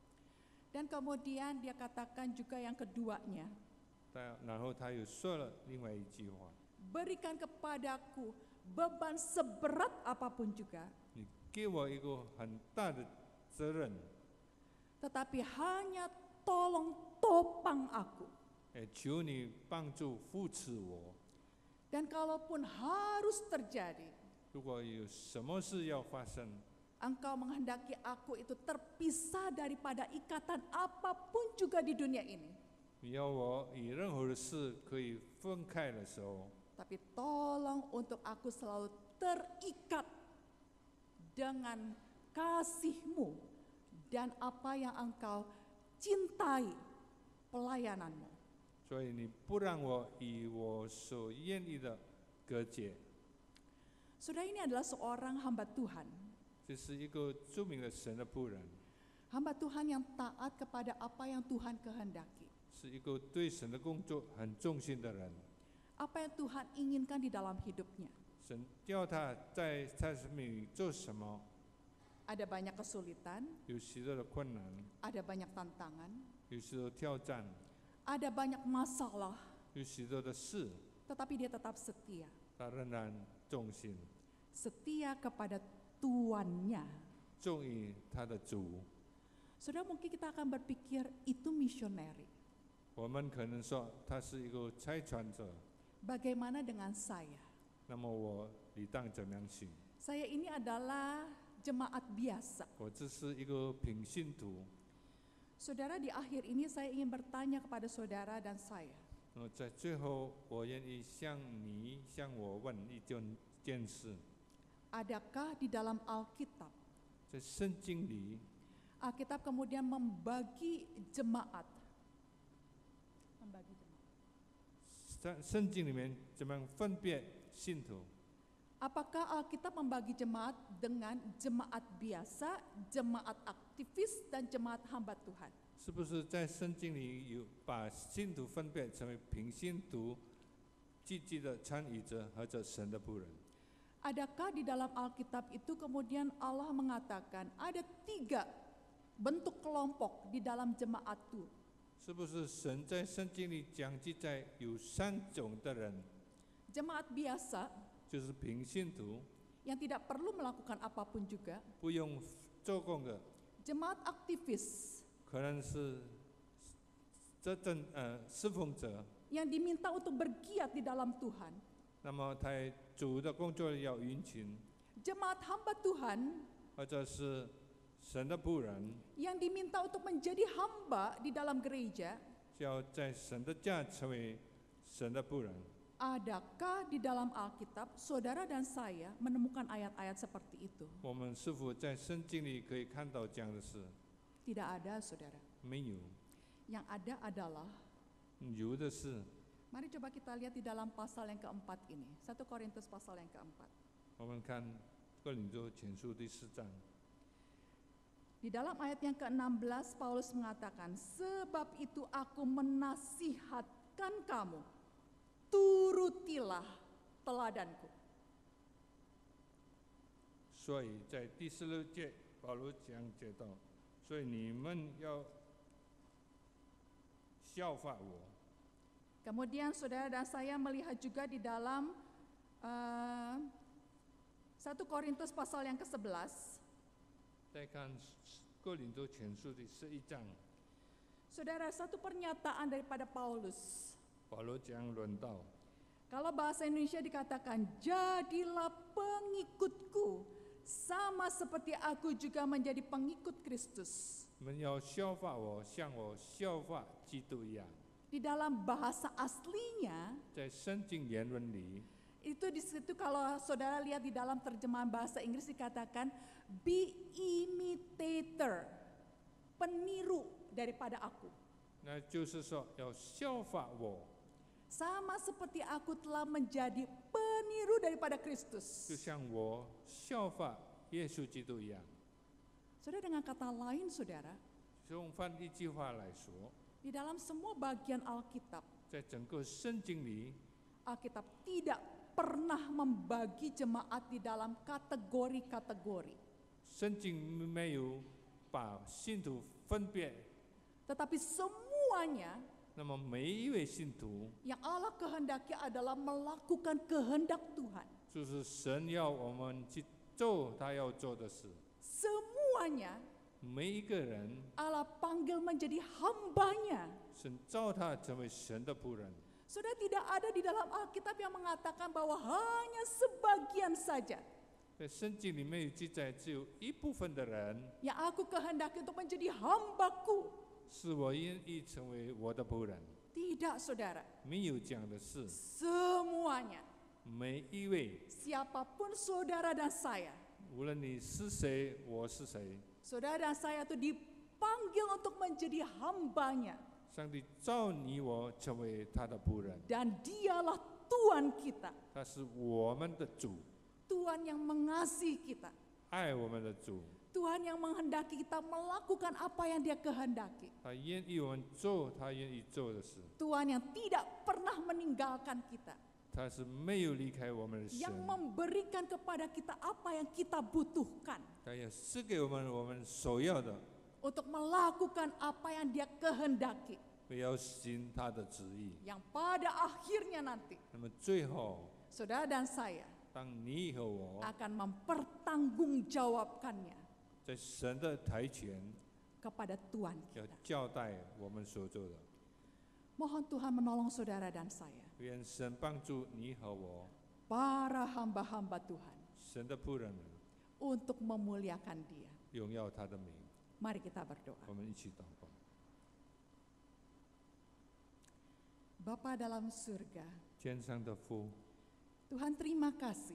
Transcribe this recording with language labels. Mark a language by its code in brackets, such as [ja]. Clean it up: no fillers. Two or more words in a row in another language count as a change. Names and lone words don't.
[id] Dan kemudian dia katakan juga yang keduanya, [zh] 然后他又说了另外一句话： [id] berikan kepadaku beban seberat apapun juga, [zh] 你给我一个很大的责任， [id] tetapi hanya tolong topang aku. [zh] 求你帮助扶持我。 [id] Dan kalaupun harus terjadi, [zh] 如果有什么事要发生， [id] engkau menghendaki aku itu terpisah daripada ikatan apapun juga di dunia ini. [zh] 你要我与任何的事可以分开的时候， [id] Tapi tolong untuk aku selalu terikat dengan kasih-Mu dan apa yang engkau cintai, pelayananmu. [zh] 所以你不让我与我所愿意的隔绝。 [id] Saudara, ini adalah seorang hamba Tuhan [zh] 这是一个著名的神的仆人， [id] hamba Tuhan yang taat kepada apa yang Tuhan kehendaki. [zh] 是一个对神的工作很忠心的人。 [id] Apa yang Tuhan inginkan di dalam hidupnya. [zh] 神叫他在他生命里做什么， [id] Ada banyak kesulitan, [zh] 有许多的困难， [id] ada banyak tantangan, [zh] 有许多挑战， [id] ada banyak masalah, [zh] 有许多的事， [id] tetapi dia tetap setia. [zh] 他仍然忠心， [id] Setia kepada tuannya. [zh] 忠于他的主。 [id] Saudara, mungkin kita akan berpikir itu misioneri. [zh] 我们可能说他是一个差传者， [id] Bagaimana dengan saya? [zh] 那么我理当怎么样行？ [id] Saya ini adalah jemaat biasa. [zh] 我只是一个平信徒。 [id] Saudara, di akhir ini saya ingin bertanya kepada saudara dan saya. [zh] 在最后，我愿意向我问一件事： [id] Adakah di dalam Alkitab, [zh] 在圣经里， [id] Alkitab kemudian membagi jemaat? [zh] 在圣经里面怎么样分别信徒？ [id] Apakah Alkitab membagi jemaat dengan jemaat biasa, jemaat aktivis, dan jemaat hamba Tuhan? [zh] 是不是在圣经里有把信徒分别成为平信徒、积极的参与者或者神的仆人？ [id] Adakah di dalam Alkitab itu kemudian Allah mengatakan ada 3 bentuk kelompok di dalam jemaat itu? [zh] 是不是神在圣经里讲记载有3种的人， [id] Jemaat biasa [zh] 就是平信徒， [id] yang tidak perlu melakukan apapun juga, [zh] 不用做工的， [id] jemaat aktivis [zh] 可能是侍奉者， [id] yang diminta untuk bergiat di dalam Tuhan, [zh] 那么他主的工作要殷勤， [id] jemaat hamba Tuhan [zh] 或者是神的仆人， [id] yang diminta untuk menjadi hamba di dalam gereja. [zh] 就要在神的家成为神的仆人。 [id] Adakah di dalam Alkitab saudara dan saya menemukan ayat-ayat seperti itu? [zh] 我们是否在圣经里可以看到这样的事？ [id] Tidak ada, saudara. [zh] 没有， [id] Yang ada adalah, [zh] 有的是。 [id] mari coba kita lihat di dalam pasal yang keempat ini, 1 Korintus pasal yang keempat. [zh] 我们看哥林多前书第4章， [id] Di dalam ayat yang ke-16 Paulus mengatakan, sebab itu aku menasihatkan kamu, turutilah teladanku. [zh] 所以在第16节，保罗讲解到，所以你们要效法我。 [id] Kemudian saudara dan saya melihat juga di dalam 1 Korintus pasal yang ke-11. [zh] 再看哥林多前书第11章， [id] Saudara, satu pernyataan daripada Paulus. [zh] 保罗讲论道， [id] Kalau bahasa Indonesia dikatakan, jadilah pengikutku, sama seperti aku juga menjadi pengikut Kristus. [zh] 你们要效法我，像我效法基督一样。 [id] Di dalam bahasa aslinya, [zh] 在圣经原文里， [id] itu di situ kalau saudara lihat di dalam terjemahan bahasa Inggris dikatakan, [en] be imitator, [id] peniru daripada aku. [zh] 那就是说要效法我， [id] Sama seperti aku telah menjadi peniru daripada [zh] 就 [id] Kristus. [zh] 像我效法耶稣基督一样。 [id] Saudara, dengan kata lain, saudara, [zh] 用换一句话来说， [id] di dalam semua bagian Alkitab, [zh] 在整个圣经里， [id] Alkitab tidak pernah membagi jemaat di dalam kategori-kategori. [zh] 圣经没有把信徒分别， [id] Tetapi semuanya [zh] 那么每一位信徒， [id] yang Allah kehendaki adalah melakukan kehendak Tuhan. [zh] 就是神要我们去做他要做的事。 [id] Semuanya [zh] 每一个人， [id] Allah panggil menjadi hambanya. [zh] 神召他成为神的仆人。 [id] Sudah tidak ada di dalam Alkitab yang mengatakan bahwa hanya sebagian saja [zh] 在圣经里面有记载，只有一部分的人 [id] yang aku kehendaki untuk menjadi hambaku. [zh] 是我愿意成为我的仆人。 [id] Tidak, saudara. [zh] 没有这样的事， [id] Semuanya, [zh] 每一位， [id] siapapun saudara dan saya, [zh] 无论你是谁，我是谁， [id] saudara dan saya itu dipanggil untuk menjadi hambanya. [zh] 上帝召你我成为他的仆人， [id] Dan dialah Tuhan kita. [zh] 他是我们的主， [id] Tuhan yang mengasihi kita. [zh] 爱我们的主， [id] Tuhan yang menghendaki kita melakukan apa yang Dia kehendaki. [zh] 他愿意我们做他愿意做的事， [id] Tuhan yang tidak pernah meninggalkan kita, [zh] 他是没有离开我们的神 [id] yang， memberikan kepada kita apa yang kita butuhkan [zh] 他也赐给我们所要的， [id] untuk melakukan apa yang Dia kehendaki, [zh] 不要行他的旨意。 [id] yang pada akhirnya nanti [zh] 那么最后， [id] saudara dan saya [zh] 当你和我 [id] akan mempertanggungjawabkannya [zh] 在神的台前 [id] kepada Tuhan [zh] 要 [id] kita. [zh] 交代我们所做的， [id] Mohon Tuhan menolong saudara dan saya, [zh] 愿神帮助你和我， [id] para hamba-hamba Tuhan, [zh] 神的仆人们， [id] untuk memuliakan Dia. [zh] 荣耀他的名。 [id] Mari kita berdoa. [zh] 我们一起祷告。 [id] Bapa dalam surga, [zh] 天上的父， [id] Tuhan terima kasih